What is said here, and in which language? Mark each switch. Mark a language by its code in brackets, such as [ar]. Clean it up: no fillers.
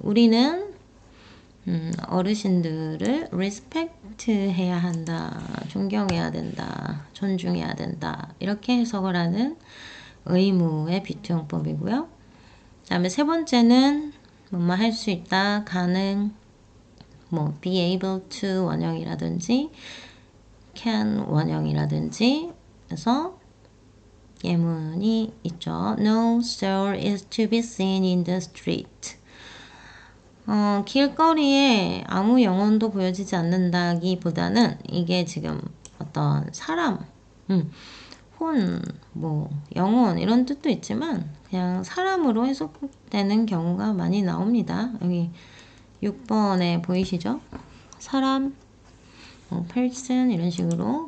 [ko] 우리는 어르신들을 respect 해야 한다, 존경해야 된다, 존중해야 된다 이렇게 해석을 하는 의무의 B2용법이고요. 그 다음에 세 번째는 뭐뭐 할 수 있다, 가능, 뭐 be able to 원형이라든지 can 원형이라든지 해서 예문이 있죠. [en] No soul is to be seen in the street. [ko] 길거리에 아무 영혼도 보여지지 않는다기보다는 이게 지금 어떤 사람, 혼, 뭐 영혼 이런 뜻도 있지만 그냥 사람으로 해석되는 경우가 많이 나옵니다. 여기 6번에 보이시죠? 사람, person 이런 식으로.